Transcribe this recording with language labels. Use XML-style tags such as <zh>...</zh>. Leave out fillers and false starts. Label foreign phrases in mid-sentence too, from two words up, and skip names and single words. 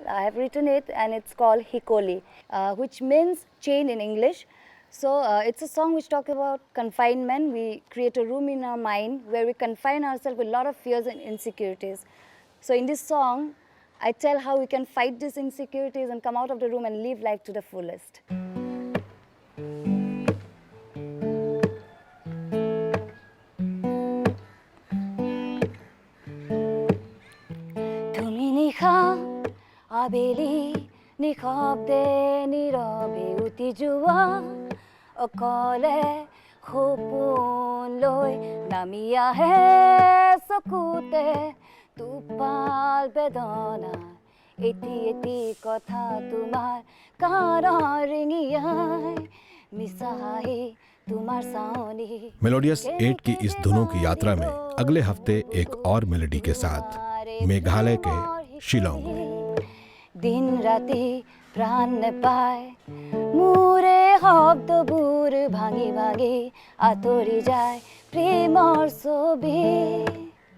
<en>I have written it, and it's called Hikoli, which means chain in English. So it's a song which talks about confinement. We create a room in our mind where we confine ourselves with a lot of fears and insecurities. So in this song, I tell how we can fight these insecurities and come out of the room and live life to the fullest.</en> <as>আবেলি নিশব্দে নীৰৱে উটি যোৱা অকলে সপোন লৈ নামি আহে চকুতে টোপাল বেদনা এটি এটি কথা তোমাৰ কাণৰ ৰিঙিয়াই মিছাই তোমাৰ চাৱনি।</as> <hi>मेलोडियस 8 की इस धुनों की यात्रा में अगले हफ्ते एक और मेलोडी के साथ मेघालय के शिलोंग में।</hi> <as>দিন ৰাতি প্ৰাণ নেপায় মোৰে শব্দবোৰ ভাঙি ভাঙি আঁতৰি যায় প্ৰেমৰ ছবি।</as>